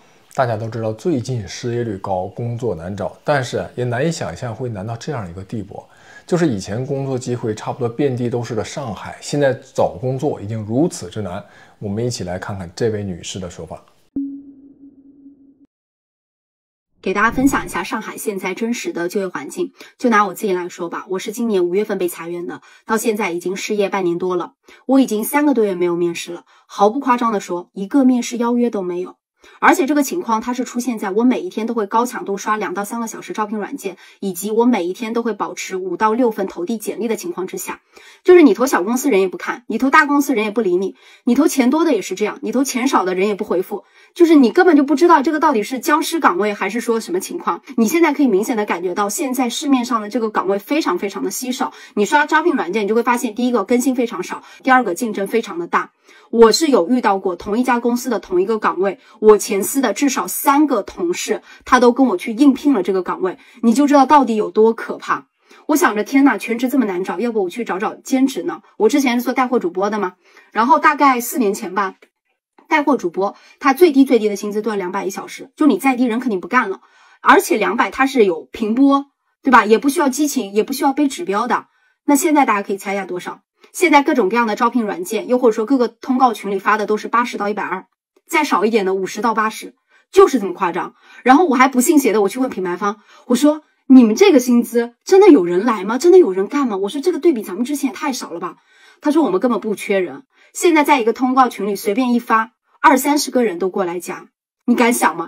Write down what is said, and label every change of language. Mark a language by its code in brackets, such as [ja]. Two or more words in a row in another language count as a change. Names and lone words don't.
[zh] 大家都知道最近失业率高，工作难找，但是也难以想象会难到这样一个地步，就是以前工作機會差不多遍地都是的上海，現在找工作已經如此之難。我們一起來看看這位女士的說法。給大家分享一下上海現在真實的就業環境。就拿我自己來說吧，我是今年5月份被裁員的，到現在已經失業半年多了，我已經3個多月沒有面試了，毫不誇張的說，一個面試邀約都沒有。而且這個情況它是出現在我每一天都會高強度刷2到3個小時招聘軟件，以及我每一天都會保持5到6份投遞簡歷的情況之下。就是你投小公司人也不看，你投大公司人也不理你，你投錢多的也是這樣，你投錢少的人也不回復，就是你根本就不知道這個到底是僵屍崗位還是說什麼情況。你現在可以明顯的感覺到現在市面上的這個崗位非常非常的稀少，你刷招聘軟件你就會發現，第一個更新非常少，第二個競爭非常的大。我是有遇到過同一家公司的同一個崗位，我前司的至少3個同事他都跟我去應聘了這個崗位，你就知道到底有多可怕。我想着天哪，全職這麼難找，要不我去找找兼職呢？我之前是做帶貨主播的嘛，然後大概4年前吧，帶貨主播他最低的薪資都要200一小時，就你再低人肯定不幹了，而且200它是有屏播，對吧？也不需要激情，也不需要背指標的。那現在大家可以猜一下多少？現在各種各樣的招聘軟件，又或者說各個通告群裡發的都是80到120，再少一點的50到80，就是這麼誇張。然後我還不信邪的，我去問品牌方，我說你們這個薪資真的有人來嗎？真的有人幹嗎？我說這個對比咱們之前也太少了吧。他說我們根本不缺人，現在在一個通告群裡隨便一發，20-30個人都過來加，你敢想嗎？